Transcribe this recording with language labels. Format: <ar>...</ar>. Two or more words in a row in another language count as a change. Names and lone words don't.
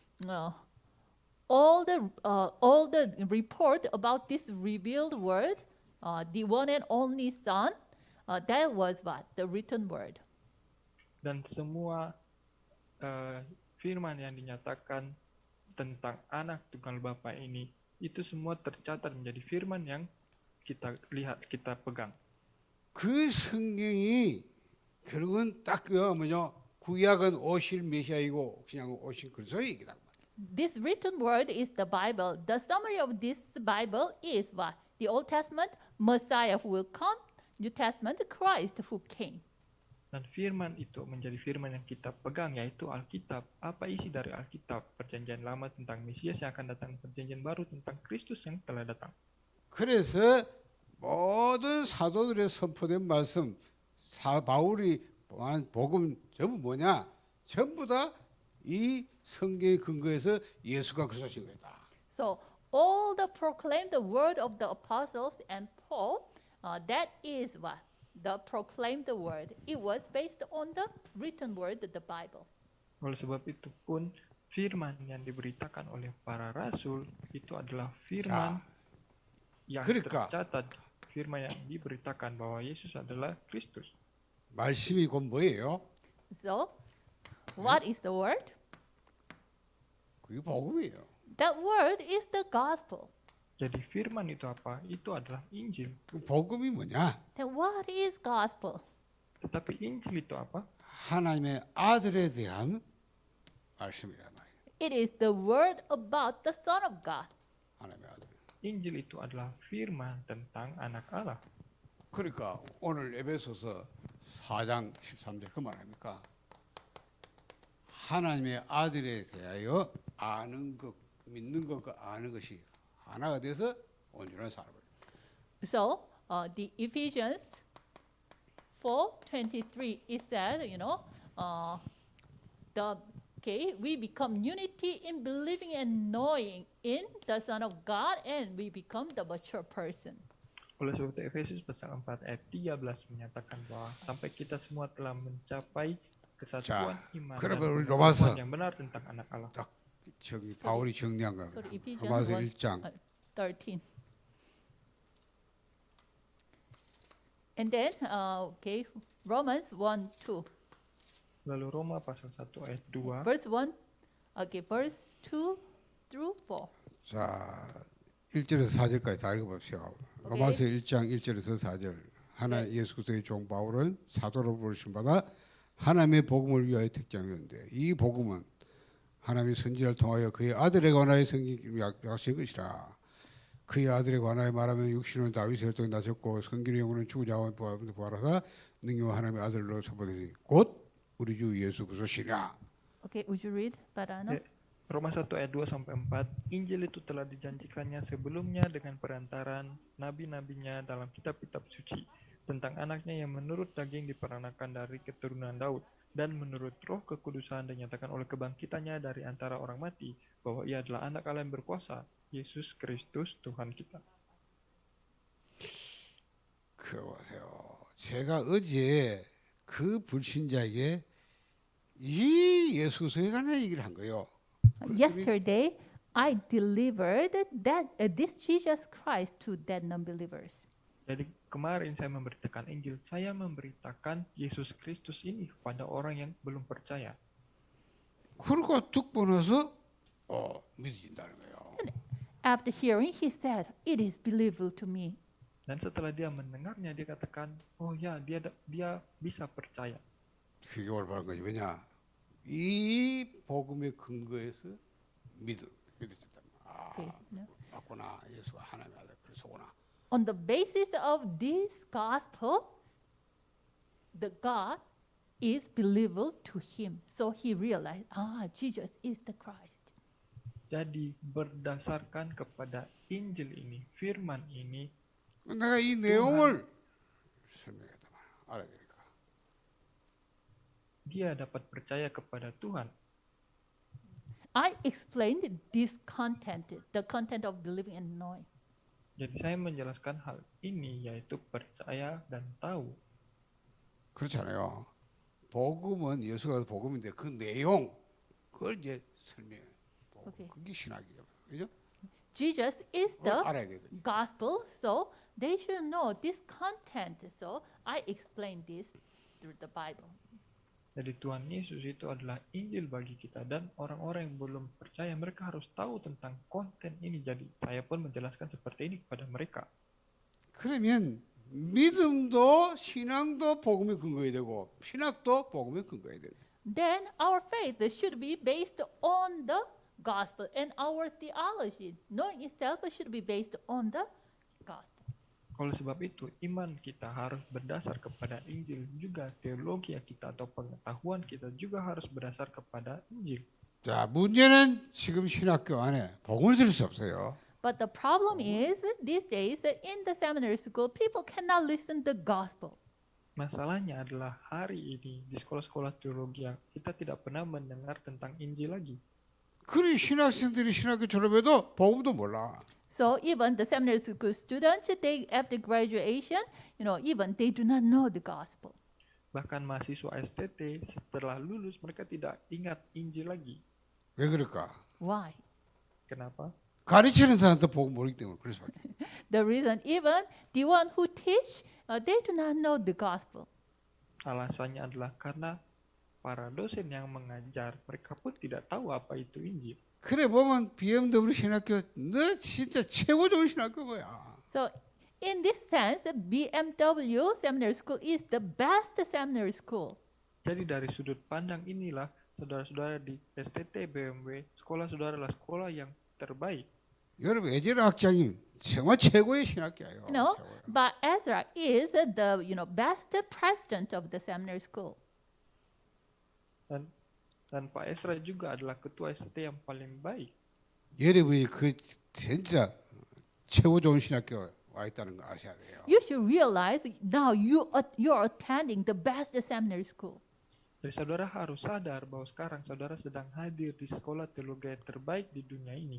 <en>All the report about this revealed word, the one and only Son, that was what? The written word.</en> <id>Dan semua firman yang dinyatakan tentang anak tunggal Bapa ini, itu semua tercatat menjadi firman yang kita lihat, kita pegang.</id> <ko>그 성경이 결국은 딱 뭐냐 구약은 오실 메시아이고 그냥 오신 그리스도 얘기다.</ko> <en>This written word is the Bible. The summary of this Bible is what? The Old Testament, Messiah who will come. New Testament, Christ who came.</en> <id>Dan firman itu menjadi firman yang kita pegang, yaitu Alkitab. Apa isi dari Alkitab? Perjanjian lama tentang Mesias yang akan datang, perjanjian baru tentang Kristus yang telah datang.</id> <ko>그래서 모든 사도들의 선포된 말씀, 바울이 말한 복음 전부 뭐냐? 전부 다 이 성경의 근거에서 예수가 그리스도신 거다.</ko> <en>So all the proclaimed the word of the apostles and Paul, that is what? The proclaimed the word. It was based on the written word, the Bible.</en> <id>Oleh sebab itu pun firman yang diberitakan oleh para rasul itu adalah firman yang</id> <ko>그러니까</ko> <id>tercatat, firman yang diberitakan bahwa Yesus adalah Kristus.</id> <ko>말씀이 곧 뭐예요?</ko> <en>So, what is the word?</en> <ko>그게 복음이에요.</ko> <en>That word is the gospel.</en> <id>Jadi firman itu apa? Itu adalah Injil.</id> <ko>그 복음이 뭐냐?</ko> <en>Then what is gospel?</en> <id>Tetapi Injil itu apa?</id> <ko>하나님의 아들에 대한 말씀이란 말이에요.</ko> <en>It is the word about the Son of God.</en> <ko>하나님의 아들.</ko> <id>Injil itu adalah firman tentang anak Allah.</id> <ko>그러니까 오늘 에베소서 4장 13절 그 말합니까? 하나님의 아들에 대하여 아는 것, 믿는 것과 아는 것이 하나가 돼서 온전한 사람을.</ko> <en>So, the Ephesians 4:23 it says, we become unity in believing and knowing in the Son of God, and we become the mature person.</en> <id>Oleh sebab itu Efesus pasal 4 ayat 13 menyatakan bahwa sampai kita semua telah mencapai kesatuan iman dan</id> <ko>그러면 우리</ko> <id>pengetahuan</id> <ko>로마서</ko> <id>yang benar tentang anak Allah.</id> <ko>딱 바울이 정리한 거.</ko> <en>Sorry, Ephesians</en> <ko>로마서 1, 1장 13.</ko> <en>And then, okay, Romans 1, 2.</en> <id>Lalu Roma pasal 1 ayat 2.</id> <en>Verse 1, okay, verse 2 through 4.</en> <ko>자, 1절에서 4절까지 다 읽어봅시다. 로마서 1장 1절에서 4절. 하나 예수 그리스도의 종 바울은 사도로 부르심 받아 하나님의 복음을 위하여 택정하였는데 이 복음은 하나님의 선지자를 통하여 그의 아들에 관하여 성경 약속한 것이라. 그의 아들에 관하여 말하면 육신은 다윗의 혈통에 나셨고 성결의 영혼은 죽은 자와 부활하사 능력과 하나님의 아들로 선포되니 곧 우리 주 예수 그리스도시라.</ko> <en>Okay, would you read, Parano?</en> <id>Ya, Roma 1 ayat 2 sampai 4. Injil itu telah dijanjikannya sebelumnya dengan perantaran nabi-nabinya dalam kitab-kitab suci tentang anaknya yang menurut daging diperanakan dari keturunan Daud dan menurut roh kekudusan dinyatakan oleh kebangkitannya dari antara orang mati bahwa ia adalah anak Allah yang berkuasa, Yesus Kristus Tuhan kita.</id> <ko>그 보세요. 제가 어제 그 불신자에게 이 예수 그리스도에 관한 얘기를 한 거예요.</ko> <en>Yesterday, I delivered this Jesus Christ to that non-believers.</en> <id>Jadi kemarin saya memberitakan Injil, saya memberitakan Yesus Kristus ini kepada orang yang belum percaya.</id> <ko>그러고 듣고 나서 믿어진다는 거예요.</ko> <en>After hearing, he said, "It is believable to me."</en> <id>Dan setelah dia mendengarnya, dia katakan, oh ya, dia bisa percaya.</id> <ko>그게 올바른 거지. 왜냐? 이 복음의 근거에서 믿어진다.</ko> <en>Okay, no.</en> <ko>맞구나. 예수가 하나님의 아들 그리스도구나.</ko> <en>On the basis of this gospel, the God is believable to him. So he realized, Jesus is the Christ.</en> <id>Jadi berdasarkan kepada Injil ini, firman ini,</id> <ko>내가 이 내용을 설명했단 말이야. 알아야 되니까.</ko> <id>dia dapat percaya kepada Tuhan.</id> <en>I explained this content, the content of believing and knowing.</en> <id>Jadi saya menjelaskan hal ini, yaitu percaya dan tahu.</id> <ko>그렇잖아요. 복음은 예수가 복음인데 그 내용 그걸 이제 설명해. 오케이. 그게 신학이죠. 그죠?</ko> <en>Jesus is the</en> <ko>알아야 되거든요.</ko> <en>gospel, so they should know this content. So I explained this through the Bible.</en> <id>Jadi Tuhan Yesus itu adalah Injil bagi kita, dan orang-orang yang belum percaya mereka harus tahu tentang konten ini. Jadi saya pun menjelaskan seperti ini kepada mereka.</id> <ko>그러면 믿음도 신앙도 복음에 근거해야 되고 신학도 복음에 근거해야 되고.</ko> <en>Then our faith should be based on the gospel, and our theology, knowing itself, should be based on the gospel.</en> <id>Oleh sebab itu, iman kita harus berdasar kepada Injil, juga teologi kita atau pengetahuan kita juga harus berdasar kepada Injil.</id> <ko>자, 문제는 지금 신학교 안에 복음을 들을 수 없어요.</ko> <en>But the problem is these days in the seminary school, people cannot listen the gospel.</en> <id>Masalahnya adalah hari ini di sekolah-sekolah teologi kita tidak pernah mendengar tentang Injil lagi.</id> <ko>그래 신학생들이 신학교 졸업해도 복음도 몰라.</ko> <en>So even the seminary school students, they after graduation, even they do not know the gospel.</en> <id>Bahkan mahasiswa STT setelah lulus mereka tidak ingat Injil lagi.</id> <ko>왜 그럴까?</ko> <en>Why?</en> <id>Kenapa?</id> <ko>가르치는 사람도 복음 모르기 때문에 그럴 수밖에.</ko> <en>The reason, even the one who teach, they do not know the gospel.</en> <id>Alasannya adalah karena para dosen yang mengajar mereka pun tidak tahu apa itu Injil.</id> <ko>그래 보면 BMW 신학교 너 진짜 최고 좋은 신학교 거야.</ko> <en>So in this sense, BMW Seminary School is the best seminary school.</en> <id>Jadi dari sudut pandang inilah saudara-saudara di STT BMW, sekolah saudara adalah sekolah yang terbaik.</id> <ko>여러분 에제라 학장님 정말 최고의 신학교예요.</ko> <en>But Ezra is the best president of the seminary school.</en> <id>Dan Pak Ezra juga adalah ketua STT yang paling baik.</id> <ko>여러분이 그 진짜 최고 좋은 신학교 와 있다는 거 아셔야 돼요.</ko> <en>You should realize now you're attending the best seminary school.</en> <id>Jadi saudara harus sadar bahwa sekarang saudara sedang hadir di sekolah teologi terbaik di dunia ini.</id>